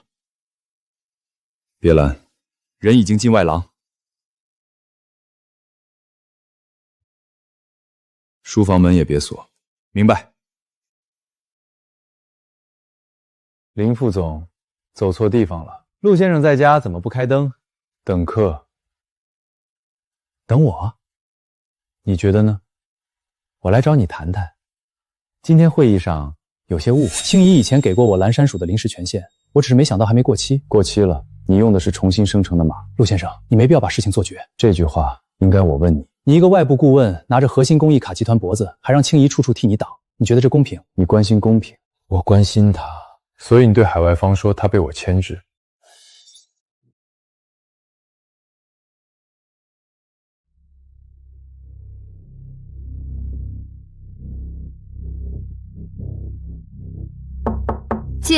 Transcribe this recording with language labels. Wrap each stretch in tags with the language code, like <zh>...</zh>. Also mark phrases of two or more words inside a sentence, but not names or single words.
<zh>別攔，人已經進外廊。書房門也別鎖。明白。林副總走錯地方了。陸先生在家怎麼不開燈？等客。等我？你觉得呢？我来找你谈谈。今天会议上有些误会，青怡以前给过我蓝山署的临时权限，我只是没想到还没过期。过期了，你用的是重新生成的码。陆先生，你没必要把事情做绝。这句话应该我问你。你一个外部顧問拿着核心公益卡集團脖子，還讓青怡處處替你擋，你覺得這公平？你關心公平，我關心他。所以你對海外方說他被我牽制。进。</zh>